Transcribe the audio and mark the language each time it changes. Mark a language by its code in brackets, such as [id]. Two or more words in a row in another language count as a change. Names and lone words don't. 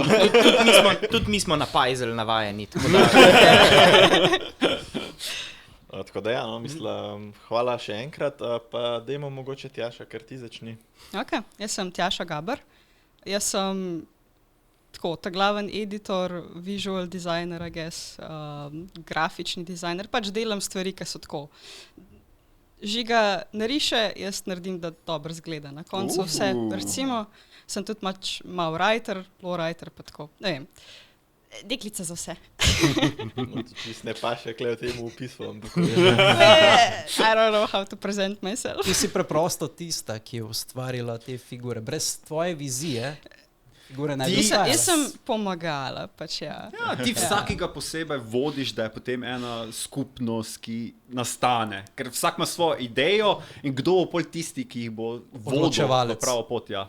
[sl] Tudi mi smo na Pajzel navajeni, tako da... Tako da ja, no, mislim, hvala še enkrat, pa dajmo mogoče Tjaša, ker ti začni. Ok, jaz sem Tjaša Gaber. Jaz sem ta glaven editor, [en] visual designer, I guess, [sl] grafični designer, pač delam stvari, ki so tako. Žiga nariše, jaz naredim, da dobro zgleda. Na koncu vse, recimo, sem tudi malo writer, [en] low writer, [sl] pa tako, ne vem. Deklica za vse. No, čist ne paše, kle v tem opisu. [en] I don't know how to present myself. [sl] Ti si preprosto tista, ki je ustvarila te figure. Brez tvoje vizije figure ne bi ustvarjala. Jaz sem pomagala, pač ja. Ja, ti vsakega posebej vodiš, da je potem ena skupnost, ki nastane. Ker vsak ima svojo idejo in kdo bo pol tisti, ki jih bo vodil na pravo pot, ja.